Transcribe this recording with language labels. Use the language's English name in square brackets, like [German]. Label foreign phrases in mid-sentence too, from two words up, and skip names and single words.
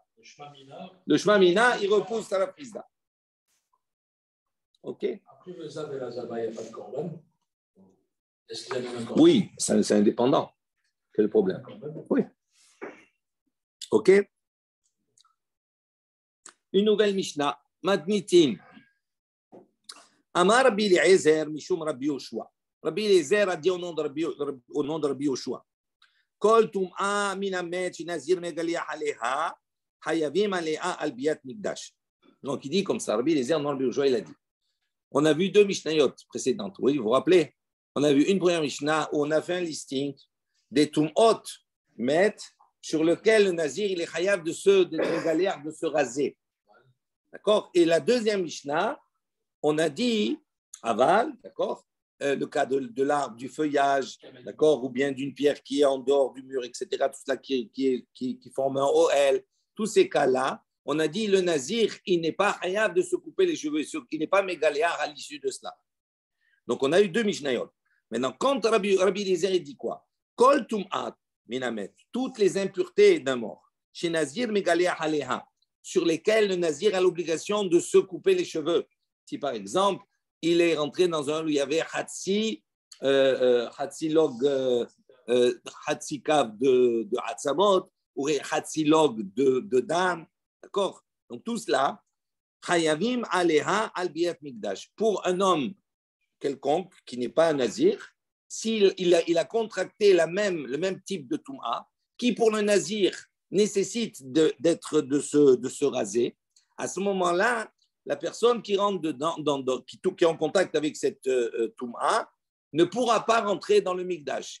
[French] Le Shmamina, il repousse à Rav Hizda. OK? Après le Zav et la Zaba, il n'y a pas de Corban. Est-ce qu'il y a un Corban? Oui, c'est indépendant. Quel est le problème? Oui. OK? Une nouvelle Mishnah. Matnitin. [Hebrew] אמר רבי אליעזר, משום רבי יהושע. [French] Rabbi Eliezer a dit au nom de Rabbi Yoshua. [Hebrew] כל טומאה מן המת שנזיר מגלח עליה חייבים עליה על ביאת מקדש. [French] Donc il dit comme ça. Rabbi Eliezer, non Rabbi Yoshua, il a dit. On a vu deux Mishnayot précédentes. Oui, vous vous rappelez? On a vu une première Mishnah où on a fait un listing des [Hebrew] טומאות מת [French] sur lequel le Nazir il est chayav de se raser. D'accord? Et la deuxième Mishnah, on a dit aval, d'accord? Le cas de l'arbre, du feuillage, d'accord? Ou bien d'une pierre qui est en dehors du mur, etc. Tout cela qui forme un OL. Tous ces cas-là, on a dit le Nazir, il n'est pas chayav de se couper les cheveux, il n'est pas mégaléar à l'issue de cela. Donc, on a eu deux Mishnayot. Maintenant, quand Rabbi Eliezer dit quoi? [Hebrew] כל טומאת מן המת, [French] toutes les impuretés d'un mort, [Hebrew] שנזיר מגלח עליה, [French] sur lesquelles le Nazir a l'obligation de se couper les cheveux. Si par exemple, il est rentré dans un où il y avait [Hebrew] חצי לוג, חצי קב [French] de Hatzamot, ou [Hebrew] חצי לוג [French] de Dam, d'accord? Donc tout cela, [Hebrew] חייבים עליה על ביאת מקדש. [French] Pour un homme quelconque qui n'est pas un Nazir, s'il a contracté le même type de Touma, qui pour le Nazir nécessite de se raser, à ce moment-là, la personne qui rentre dedans, qui est en contact avec cette Touma, ne pourra pas rentrer dans le Mikdash.